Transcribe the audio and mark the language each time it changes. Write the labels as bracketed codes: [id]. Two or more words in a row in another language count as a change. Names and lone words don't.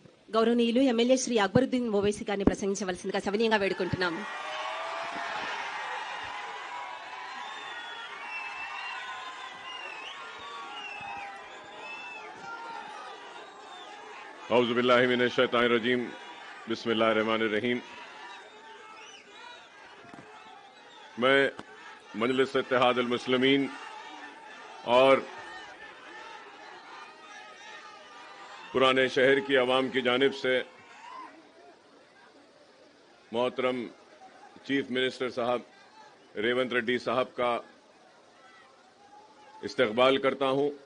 [te] గౌరవనీయులు ఎమ్మెల్యే శ్రీ అక్బరుద్దీన్ ఓవైసీ గారిని ప్రసంగించవలసిందిగా సవినీయంగా వేడుకుంటున్నాం. [ar] أعوذ بالله من الشيطان الرجيم، بسم الله الرحمن الرحيم. [ur] میں مجلس اتحاد المسلمین اور پرانے شہر کی عوام کی جانب سے محترم [en] Chief Minister [ur] صاحب ریونت ریڈی صاحب کا استقبال کرتا ہوں